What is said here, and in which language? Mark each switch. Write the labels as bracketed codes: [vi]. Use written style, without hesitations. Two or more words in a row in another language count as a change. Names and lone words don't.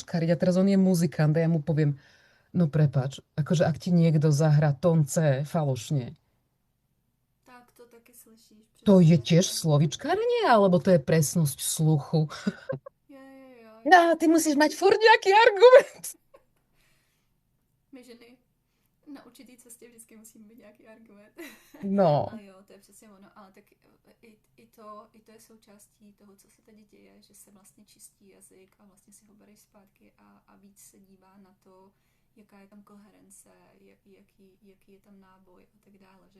[sk] A teraz on je muzikant a ja mu poviem, no prepáč, akože ak ti niekto zahrá tón C falošne, [cs] Tak to taky slyšíš, to je přesně. [sk] tiež slovičkarenie, alebo to je presnosť sluchu? [cs] Jo. [sk] No, ty musíš mať furt nejaký argument. [cs] My ženy na určitý cestě vždycky musíme mít nějaký argument. No, Ale jo, to je přesně ono. Ale tak i to je součástí toho, co se teď děje, že se vlastně čistí jazyk a vlastně si ho bereš zpátky a víc se dívá na to, jaká je tam koherence, jaký je tam náboj a tak dále, že jo.